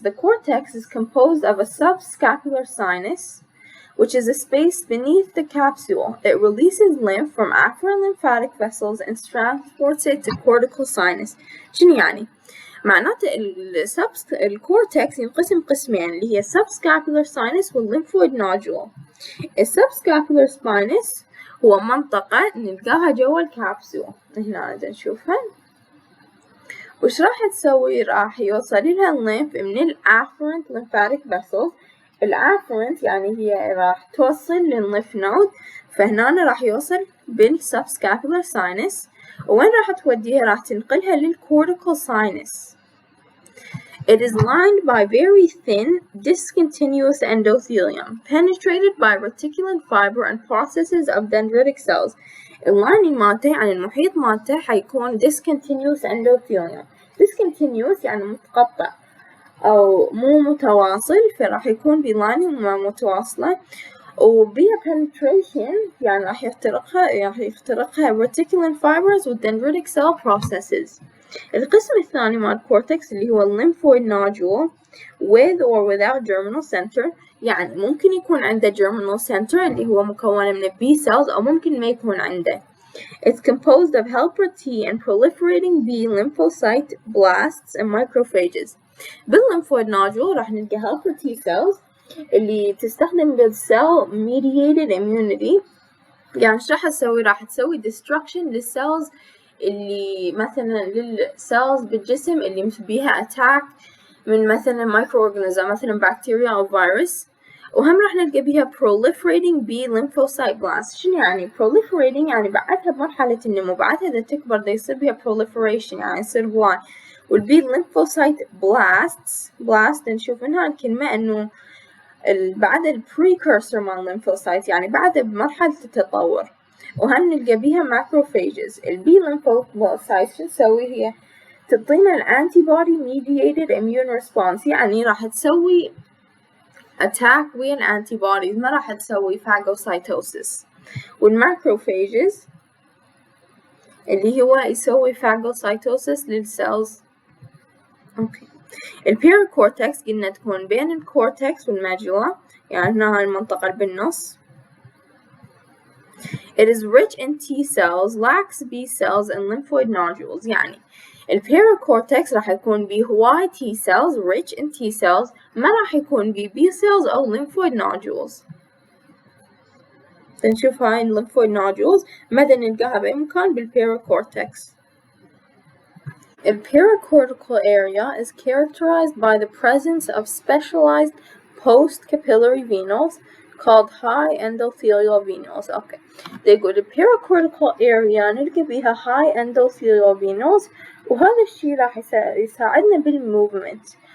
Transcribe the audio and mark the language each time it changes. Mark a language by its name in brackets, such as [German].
[English] The cortex is composed of a subscapular sinus, which is a space beneath the capsule. It releases lymph from afferent lymphatic vessels and transports it to cortical sinus. [Arabic] شنو يعني؟ معناته الكورتكس ينقسم قسمين اللي هي subscapular sinus والlymphoid nodule. السبسكابولار spinous هو منطقة نلقاها جوا الكابسول، هنا نشوفها، وش راح تسوي؟ راح يوصل لها الليمف من الافرنت lymphatic vessels. الافرنت يعني هي راح توصل للليمف نود، فهنا راح يوصل بالسبسكابولار ساينس. وين راح توديها؟ راح تنقلها للكورتيكال ساينس. [English] It is lined by very thin, discontinuous endothelium, penetrated by reticulin fiber and processes of dendritic cells. [Arabic] اللايننج مالته يعني المحيط مالته حيكون discontinuous endothelium. discontinuous يعني متقطع أو مو متواصل، فراح يكون بلايننج متواصلة، وبيها penetration يعني راح يخترقها reticulin fibers و dendritic cell processes. القسم الثاني مال الكورتكس اللي هو [English] lymphoid nodule with or without germinal center، [Arabic] يعني ممكن يكون عنده germinal center اللي هو مكونة من B cells أو ممكن ما يكون عنده. [English] It's composed of helper T and proliferating B lymphocyte blasts and macrophages. [Arabic] بالlymphoid nodule راح نلقى helper T cells اللي تستخدم بالcell mediated immunity. يعني ايش راح تسوي؟ راح تسوي destruction للسيلز اللي مثلا للسيلز بالجسم اللي بيها attack من مثلا microorganism مثلا بكتيريا أو فيروس. وهم راح نلقى بيها proliferating B lymphocyte blasts. شنو يعني proliferating؟ يعني بعدها بمرحلة النمو، بعدها إذا تكبر دا يصير بيها proliferation يعني يصير هواي. والبي lymphocyte blasts نشوف منها الكلمة إنه بعد البريكورسور مال lymphocyte يعني بعد بمرحلة التطور. وهم نلقى بيها macrophages. البي lymphocytes شو تسوي؟ هي تعطينا الانتي بودي mediated immune response، يعني راح تسوي attack ويا الانتي بوديز، ما راح تسوي phagocytosis. والماكروفاجز اللي هو يسوي phagocytosis للسيلز. اوكي. البيريكورتكس قلنا تكون بين الكورتكس والماجولا، يعني هنا هاي المنطقة اللي بالنص. [English] It is rich in T cells, lacks B cells and lymphoid nodules. [Arabic] يعني البيريكورتكس راح يكون بيه هواي T cells [English] rich in T cells، [Arabic] ما راح يكون بيه B cells أو lymphoid nodules. نشوف هاي lymphoid nodules مدى نلقاها بأي مكان بالبيريكورتكس. [English] The pericortical area is characterized by the presence of specialized post-capillary venules called high endothelial venules. Okay. They go to pericortical area [Arabic] نلقى بيها [English] high endothelial venules، [Arabic] وهذا الشيء راح يساعدنا بالmovement.